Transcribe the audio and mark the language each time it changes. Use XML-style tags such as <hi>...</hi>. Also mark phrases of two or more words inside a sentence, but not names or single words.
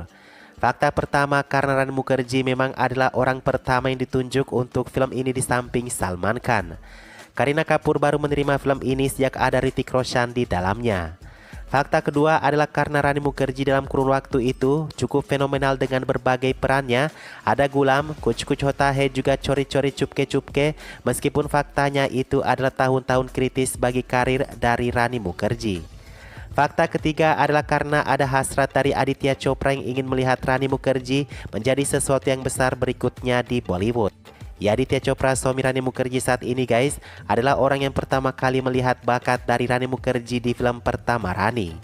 <id>Fakta pertama, karena Rani Mukherjee memang adalah orang pertama yang ditunjuk untuk film ini di samping Salman Khan. Kareena Kapoor baru menerima film ini sejak ada Hrithik Roshan di dalamnya. Fakta kedua adalah karena Rani Mukherjee dalam kurun waktu itu cukup fenomenal dengan berbagai perannya. Ada Gulam,</id> <hi>Kuch Kuch Hota Hai,</hi> <id>juga</id> <hi>Chori Chori Chupke Chupke.</hi> <id>Meskipun faktanya itu adalah tahun-tahun kritis bagi karir dari Rani Mukherjee. Fakta ketiga adalah karena ada hasrat dari Aditya Chopra yang ingin melihat Rani Mukherjee menjadi sesuatu yang besar berikutnya di Bollywood. Ya, Aditya Chopra, suami Rani Mukherjee saat ini guys, adalah orang yang pertama kali melihat bakat dari Rani Mukherjee di film pertama Rani.</id>